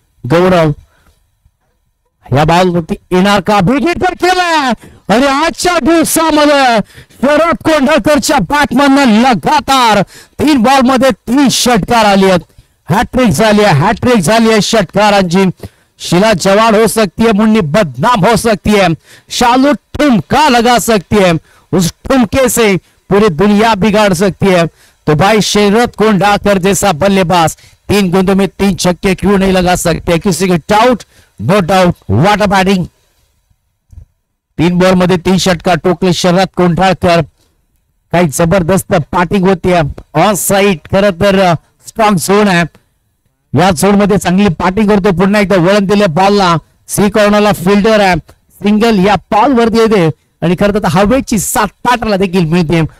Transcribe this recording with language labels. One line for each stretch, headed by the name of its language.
Marathi: गौरव या बॉल वरती येणार का, बेगीन केलाय, आणि आजच्या दिवसामध्ये शरद कोंढाळकरच्या बॅटमॅन लगातार 3 बॉल मध्ये 3 षटकार आली आहेत. हॅट्रिक झाली आहे षटकारांची.
Hindi: शिला जवान हो सकती है, मुन्नी बदनाम हो सकती है, शालू ठुमका लगा सकती है, उस ठुमके से पूरी दुनिया बिगाड़ सकती है. तो भाई शरद कोंढाळकर जैसा बल्लेबाज 3 गेंदों में 3 छक्के क्यों नहीं लगा सकते, किसी के doubt?
English: No doubt. What a batting.
Marathi: 3 ball मध्ये 3 षटकार टोकले शरद कोंढाळकर. काही जबरदस्त बॅटिंग होती. ऑन साइड खरं तर स्ट्रॉंग झोन आहे, या झोन मध्ये चांगली बॅटिंग करतो. पुन्हा एकदा वळण दिले बॉलला, सी कॉर्नरला फिल्डर आहे, सिंगल या बॉल वरती येते, आणि खरं तर हवेची साथ पाटला देखील मिळते.